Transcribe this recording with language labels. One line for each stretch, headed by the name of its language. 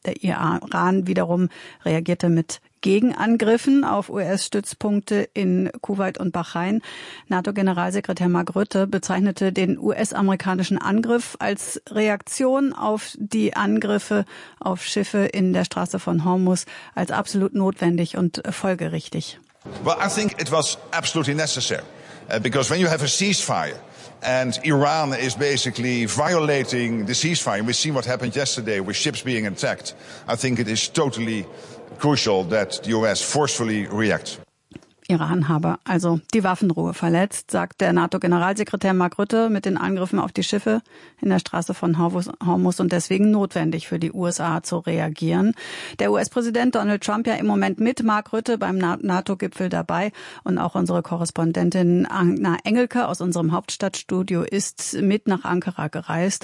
German: Der Iran wiederum reagierte mit Gegenangriffen auf US-Stützpunkte in Kuwait und Bahrain. NATO-Generalsekretär Mark Rutte bezeichnete den US-amerikanischen Angriff als Reaktion auf die Angriffe auf Schiffe in der Straße von Hormuz als absolut notwendig und folgerichtig.
English: Well, I think it was absolutely necessary, because when you have a ceasefire and Iran is basically violating the ceasefire, we've seen what happened yesterday with ships being attacked, I think it is totally crucial that the US forcefully reacts.
German: Iran habe also die Waffenruhe verletzt, sagt der NATO-Generalsekretär Mark Rutte, mit den Angriffen auf die Schiffe in der Straße von Hormuz und deswegen notwendig für die USA zu reagieren. Der US-Präsident Donald Trump ja im Moment mit Mark Rutte beim NATO-Gipfel dabei und auch unsere Korrespondentin Anna Engelke aus unserem Hauptstadtstudio ist mit nach Ankara gereist.